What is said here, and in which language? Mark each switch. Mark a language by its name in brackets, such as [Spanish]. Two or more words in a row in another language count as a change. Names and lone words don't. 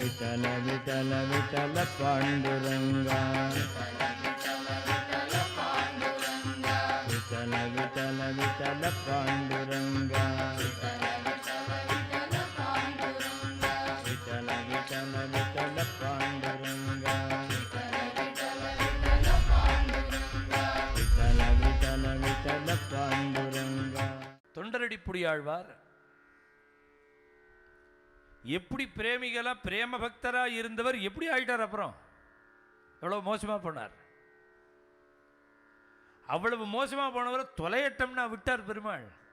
[Marathi] विठल विठल विठल पांडुरंगा विठल विठल विठल पांडुरंगा विठल विठल विठल पांडुरंगा विठल विठल विठल पांडुरंगा. [Tamil] தொண்டரடிப்புடியாழ்வார் எப்படி பிரேமிகளா பிரேம பக்தரா இருந்தவர் எப்படி ஆயிட்டார்? அப்புறம் எவ்வளவு மோசமா போனார். அவ்வளவு மோசமா போனவரை தொலையட்டம்னா விட்டார் பெருமாள்.